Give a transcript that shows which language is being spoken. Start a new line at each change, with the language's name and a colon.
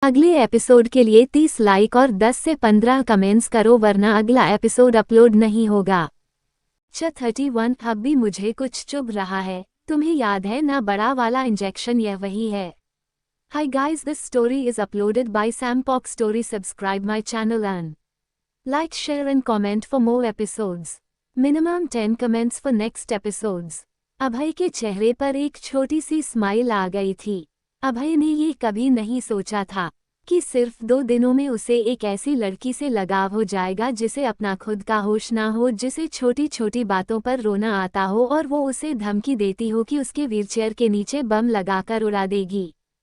Hindi: अगले एपिसोड के लिए 30 लाइक और 10 से 15 कमेंट्स करो वरना अगला एपिसोड अपलोड नहीं होगा। 31 अब भी मुझे कुछ चुभ रहा है। तुम्हें याद है ना बड़ा वाला इंजेक्शन, यह वही है।
English: Hi guys, this story is uploaded by Sampok Story. Subscribe my channel and like, share and comment for more episodes. Minimum 10 comments for next episodes.
Hindi: अभय के चेहरे पर एक छोटी सी स्माइल आ गई थी। अभय ने ये कभी नहीं सोचा था कि सिर्फ 2 दिनों में उसे एक ऐसी लड़की से लगाव हो जाएगा जिसे अपना खुद का होश ना हो, जिसे छोटी छोटी बातों पर रोना आता हो और वो उसे धमकी देती हो कि उसके व्हीलचेयर के नीचे बम लगाकर उड़ा देगी।